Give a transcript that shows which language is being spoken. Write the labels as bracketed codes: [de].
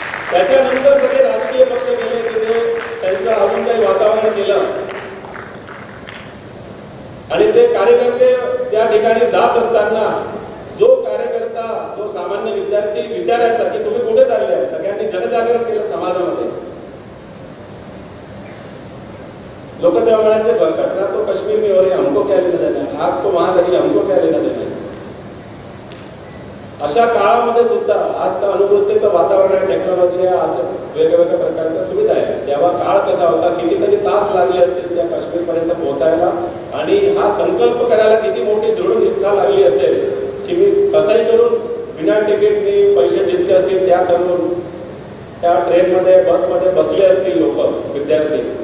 [mr] त्याच्यानंतर सगळे राजकीय पक्ष गेले तिथे, त्यांचं अजून काही वातावरण केलं आणि ते कार्यकर्ते त्या ठिकाणी जात असताना जो कार्यकर्ता, जो सामान्य विद्यार्थी विचारायचा की तुम्ही कुठे चालले आहे, सगळ्यांनी जनजागरण केलं समाजामध्ये। लोक तेव्हा म्हणायचे [hi] घटना तो कश्मीर में हो रही हमको क्या लेना देना है, आग तो वहां लगी हमको क्या लेना देना है. [mr] अशा काळामध्ये सुद्धा आज तर अनुकूलतेचं वातावरण आहे, टेक्नॉलॉजी आहे, आज वेगवेगळ्या प्रकारच्या सुविधा आहे. तेव्हा काळ कसा होता, कितीतरी तास लागले असतील त्या काश्मीरपर्यंत पोहोचायला आणि हा संकल्प करायला किती मोठी दृढनिष्ठा लागली असेल की मी कसंही करून बिना तिकीटनी पैसे जितके असतील त्या करून त्या ट्रेनमध्ये बसमध्ये बसले असतील लोक विद्यार्थी.